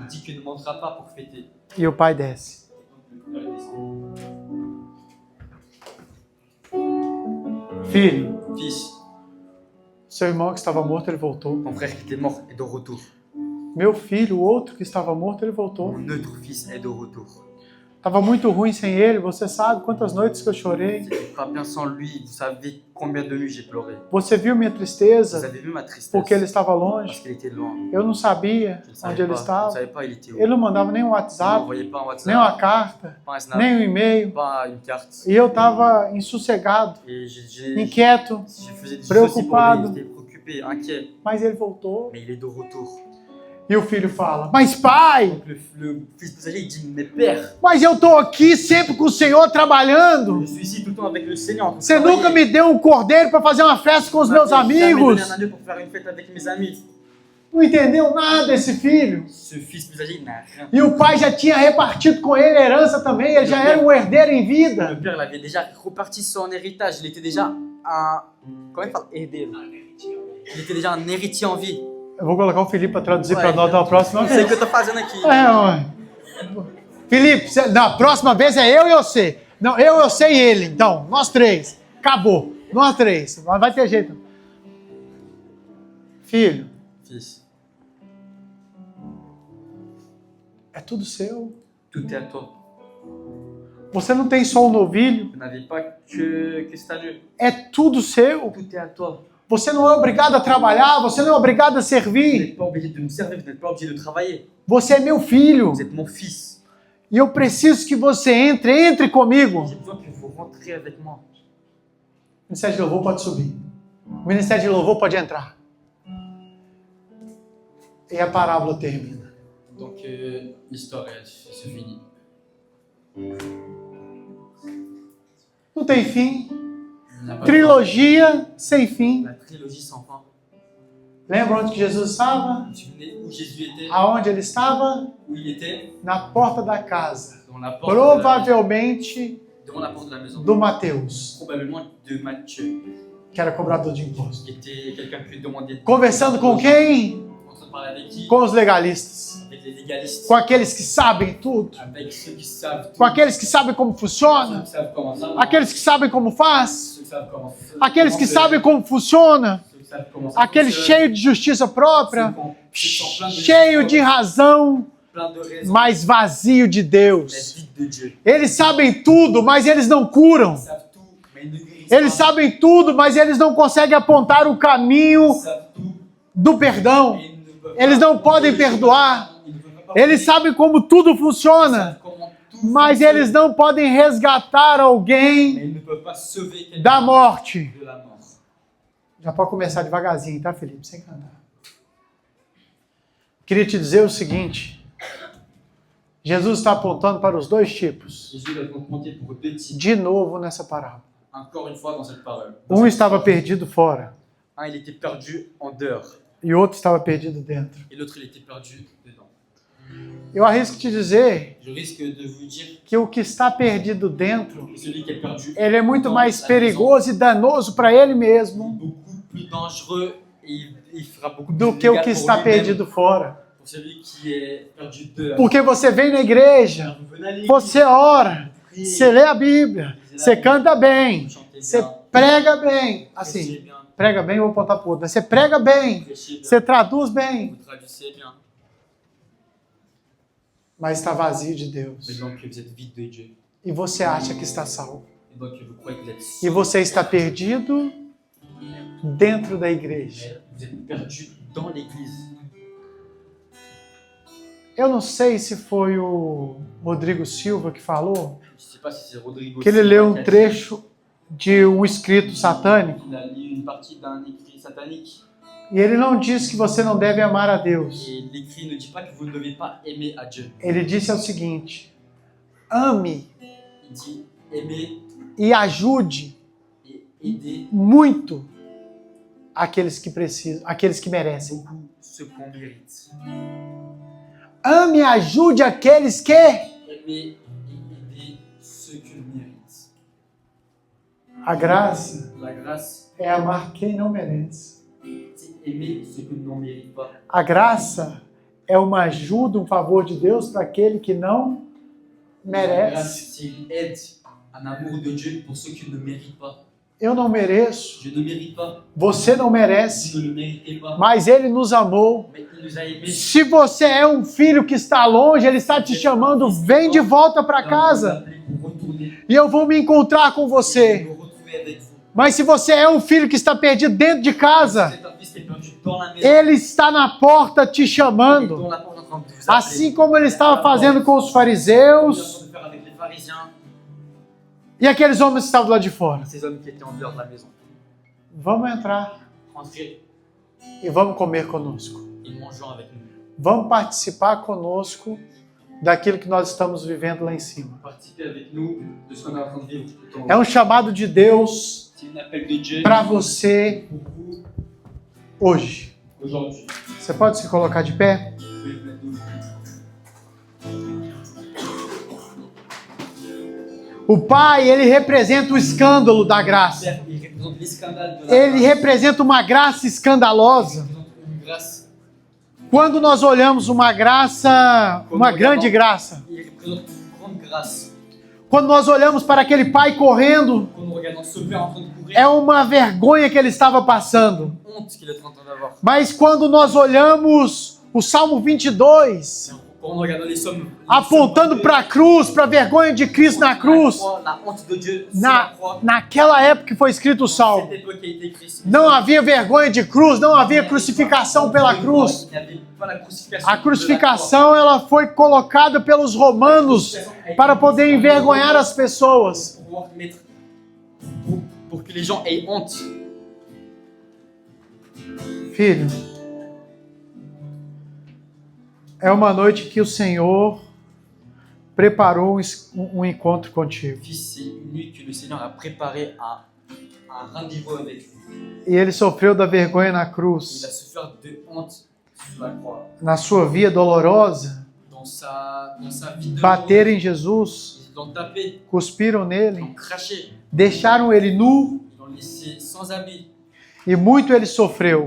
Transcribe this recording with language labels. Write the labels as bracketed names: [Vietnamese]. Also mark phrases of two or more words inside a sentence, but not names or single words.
[French] dit qu'il ne montera pas pour fêter. [Portuguese] E o pai desce. [French] Et donc, le frère descend. [Portuguese] Filho, [French] Fils, [Portuguese] seu irmão que estava morto, ele voltou. [French] ton frère qui était mort est de retour. [Portuguese] Meu filho, o outro que estava morto, ele voltou. [French] Mon autre fils est de retour. [Portuguese] Estava muito ruim sem ele. Você sabe quantas noites que eu chorei. [French] C'était pas bien sans lui. Vous savez combien de nuits j'ai pleuré. [Portuguese] Você viu minha [French] Vous [Portuguese] tristeza [French] avez vu ma tristesse [Portuguese] porque ele estava [French] parce [Portuguese] longe. [French] qu'il était loin. [Portuguese] Eu não sabia [French] Je ne [Portuguese] onde [French] savais [Portuguese] ele [French] pas. Je ne [Portuguese] estava. [French] savais pas il était où. [Portuguese] Ele não mandava nem um [French] Il ne [Portuguese] WhatsApp, [French] m'envoyait pas un [Portuguese] nem [French] WhatsApp, [Portuguese] uma carta, [French] pas un Snap, [Portuguese] nem um e-mail. [French] pas une carte. [Portuguese] E eu estava insossegado, [French] Et je [Portuguese] inquieto, [French] faisais des choses [Portuguese] Preocupado. [French] pour lui. J'étais préoccupé, inquiet. [Portuguese] mas ele voltou. [French] Mais il est de retour. [Portuguese] E o filho fala: mas pai, [French] Donc le fils passager, il dit, mais père, [Portuguese] mas eu estou aqui sempre com o Senhor trabalhando. [French] je suis ici tout le temps avec le Seigneur. [Portuguese] Você nunca me deu um cordeiro para fazer uma festa com os meus amigos. [French] Un agneau pour faire une fête avec mes amis. [Portuguese] Não entendeu nada esse filho. [French] Ce fils plus âgé, il n'a rien. [Portuguese] E o pai já tinha repartido com ele a herança também. Ele já era um herdeiro em vida. [French] Le père, il avait déjà reparti son héritage. Il était déjà un... Comment il parle? Herdeiro. Il était déjà un héritier en vie. [Portuguese] Eu vou colocar o Felipe para traduzir [French] Ouais, [Portuguese] para nós da próxima Sei vez. que eu tô fazendo aqui. Ué. Felipe, na próxima vez é eu e você. Não, eu sei e ele. Então, nós três. Acabou. Nós três. Mas vai ter jeito. Filho, [French] Fils, [Portuguese] é tudo seu. [French] tout est à toi. [Portuguese] Você não tem só um novilho, [French] Vous n'avez pas que cet agneau. [Portuguese] é tudo seu. [French] Tout est à toi. [Portuguese] Você não é obrigado a trabalhar, você não é obrigado a [French] Vous [Portuguese] servir. [French] n'êtes pas obligé de me servir, vous n'êtes pas obligé de travailler. [Portuguese] Você é meu filho. [French] Vous êtes mon fils. [Portuguese] E eu preciso que você entre comigo. [French] J'ai besoin que vous rentriez avec moi. [Portuguese] O Ministério de Louvor pode subir. O Ministério de Louvor pode entrar. E a parábola termina. [French] Donc, l'histoire, elle se finit. [Portuguese] Não tem fim. [French] Il n'y a pas de [Portuguese] Trilogia sem fim. [French] fin. La trilogie sans fin. [Portuguese] Lembra onde que Jesus estava? [French] Vous vous souvenez où Jésus était? [Portuguese] Aonde ele estava? [French] Où il était? [Portuguese] Na porta da casa. [French] Dans la porte de la maison. [Portuguese] Provavelmente [French] Devant la porte de la maison. [Portuguese] do Mateus, [French] Probablement de Matthieu, [Portuguese] que era cobrador de impostos. [French] qui était quelqu'un qui lui demandait. [Portuguese] Conversando com quem? [French] En train de parler avec qui? [Portuguese] Com os legalistas. [French] Avec les légalistes. [Portuguese] Com aqueles que sabem tudo. [French] Avec ceux qui savent tout. [Portuguese] Com aqueles que sabem como [French] Ceux [Portuguese] funciona. [French] qui savent comment ça marche. [Portuguese] Aqueles que sabem como faz. [French] Ceux qui savent comment [Portuguese] Aqueles que [French] comment [Portuguese] sabem como funciona. [French] Ceux qui savent comment ça [Portuguese] Aqueles [French] fonctionne. [Portuguese] cheios de justiça própria. [French] Ceux qui sont pleins de [Portuguese] Cheio de razão, [French] plein de raisons, [Portuguese] mas vazio de [French] mais [Portuguese] Deus. [French] vide de Dieu. [Portuguese] Eles sabem tudo, mas eles não curam. [French] Ils savent tout, mais ils ne guérissent [Portuguese] Eles [French] pas. [Portuguese] sabem tudo, mas eles não conseguem apontar o caminho [French] Ils savent tout, [Portuguese] do perdão. [French] mais ils ne peuvent [Portuguese] Eles [French] pas [Portuguese] não podem [French] corriger. [Portuguese] perdoar. [French] Ils ne peuvent pas [Portuguese] Eles [French] corriger. [Portuguese] sabem como tudo [French] Ils [Portuguese] funciona, [French] savent comment tout [Portuguese] mas [French] fonctionne, [Portuguese] eles não podem resgatar [French] mais [Portuguese] alguém [French] ils ne peuvent pas sauver quelqu'un [Portuguese] da morte. [French] de la mort. [Portuguese] Já pode começar devagarzinho, tá, Felipe? Sem cantar. Queria te dizer o seguinte. Jesus está apontando para os dois tipos. [French] Jésus va confronter pour deux types, [Portuguese] De novo nessa parábola. [French] encore une fois dans cette parole. [Portuguese] Um estava perdido fora [French] Un, il était perdu en dehors, [Portuguese] e o outro estava perdido dentro. [French] et l'autre, il était perdu dedans. [Portuguese] Eu arrisco te dizer [French] Je risque de vous dire [Portuguese] que o que está perdido dentro, [French] que celui qui est perdu [Portuguese] ele é muito [French] dans [Portuguese] mais [French] la [Portuguese] perigoso e danoso para ele [French] maison [Portuguese] mesmo [French] est beaucoup plus dangereux et il fera beaucoup [Portuguese] do [French] plus [Portuguese] que o [French] légal [Portuguese] que [French] pour [Portuguese] está [French] lui-même, [Portuguese] perdido fora. [French] pour celui qui est perdu dehors. [Portuguese] Porque você vem na igreja, [French] Vous venez à l'église, [Portuguese] você ora, [French] vous priez, [Portuguese] você lê a Bíblia, você canta bem, [French] vous chantez [Portuguese] você [French] bien, [Portuguese] prega bem. [French] vous prêchez [Portuguese] Assim, [French] bien, [Portuguese] prega bem, eu vou apontar para o outro. Você prega bem, [French] vous prêchez bien, [Portuguese] você traduz bem, [French] vous traduisez bien, [Portuguese] mas está vazio de [French] mais [Portuguese] Deus. [French] donc vous êtes vide de Dieu. [Portuguese] E você acha que está salvo. [French] Et donc vous croyez que vous êtes [Portuguese] E [French] sauvé, [Portuguese] você está perdido dentro da igreja. [French] mais vous êtes perdu dans l'église. [Portuguese] Eu não sei se foi o Rodrigo Silva que falou, [French] Je ne sais pas si c'est Rodrigo [Portuguese] que ele [French] Silva [Portuguese] leu um [French] qui a dit [Portuguese] trecho de um escrito satânico, [French] qu'il a lu une partie d'un écrit satanique. [Portuguese] e ele não diz que você não deve amar a Deus. [French] Et l'écrit ne dit pas que vous ne devez pas aimer à Dieu. [Portuguese] Ele disse o seguinte: ame [French] Il dit aimer [Portuguese] e ajude [French] et aider [Portuguese] muito aqueles que precisam, aqueles que merecem. [French] beaucoup ceux qu'on mérite. [Portuguese] Ame e ajude aqueles que [French] Aimer et aider ceux que l'on mérite. [Portuguese] a graça [French] La grâce, [Portuguese] é amar quem não merece. [French] c'est aimer ceux que l'on ne mérite pas. [Portuguese] A graça é uma ajuda, um favor de Deus para aquele que não [French] La [Portuguese] merece. [French] grâce, c'est une aide, un amour de Dieu pour ceux qui ne méritent pas. [Portuguese] Eu não mereço, [French] Je ne mérite pas, [Portuguese] você não merece, [French] vous ne le méritez pas, [Portuguese] mas Ele nos amou. [French] mais il nous a aimés. [Portuguese] Se você é um filho que está longe, Ele está te chamando, vem de volta para casa [French] Pour retourner, [Portuguese] e eu vou me encontrar com você. [French] me retrouver avec vous. [Portuguese] Mas se você é um filho que está perdido dentro de [French] Vous [Portuguese] casa, [French] êtes un fils qui est perdu dans la maison. [Portuguese] Ele está na porta te chamando. [French] Dont la porte est en train de vous appeler. [Portuguese] Assim como Ele estava fazendo com os [French] Il est en [Portuguese] fariseus [French] train de faire avec les pharisiens, [Portuguese] e aqueles homens que estavam do lado de fora. [French] ces hommes qui étaient en dehors de la maison. [Portuguese] Vamos entrar [French] Entrez [Portuguese] e vamos comer conosco. [French] et mangeons avec nous. [Portuguese] Vamos participar conosco daquilo que nós estamos vivendo lá em cima. [French] Participez avec nous de ce qu'on est en train de vivre tout en [Portuguese] É [French] haut. [Portuguese] um chamado de Deus [French] C'est un appel de Dieu [Portuguese] para você [French] pour vous [Portuguese] hoje. [French] aujourd'hui. [Portuguese] Você pode se colocar de pé? [French] Vous pouvez vous mettre debout. [Portuguese] O Pai, ele representa o escândalo da graça. [French] Père, il représente les scandales de la [Portuguese] Ele [French] grâce. [Portuguese] representa uma graça [French] Il [Portuguese] escandalosa. [French] représente une grâce. [Portuguese] Quando nós olhamos uma graça, uma grande graça, [French] Il représente une grande grâce. [Portuguese] Quando nós olhamos para aquele pai correndo, [French] Quand nous regardons ce père en train de courir, [Portuguese] é uma vergonha que ele estava passando. [French] honte qu'il est en train d'avoir. [Portuguese] Mas quando nós olhamos o Salmo 22, [French] Quand nous regardons les sommes, [Portuguese] apontando para a cruz, para a vergonha de Cristo na cruz, [French] la honte de Dieu sur la croix, [Portuguese] naquela época que foi escrito o Salmo, [French] cette époque a été écrite. [Portuguese] não havia vergonha de cruz, não havia crucificação pela cruz. [French] Il n'y avait pas la crucifixion. [Portuguese] A crucificação ela foi colocada pelos romanos para poder envergonhar as pessoas. [French] Pour que les gens aient honte. [Portuguese] Filho, é uma noite que o Senhor preparou um encontro contigo. [French] Fils, c'est une nuit que le Seigneur a préparé un rendez-vous avec vous. [Portuguese] E ele sofreu da vergonha na [French] Il a [Portuguese] cruz. [French] souffert de honte sur la croix. [Portuguese] Na sua via dolorosa, [French] Dans sa vie de [Portuguese] bateram em Jesus, [French] ils l'ont tapé, [Portuguese] cuspiram [French] ils [Portuguese] nele, [French] l'ont craché, [Portuguese] deixaram ele nu [French] ils l'ont laissé sans habit. [Portuguese] e muito ele sofreu.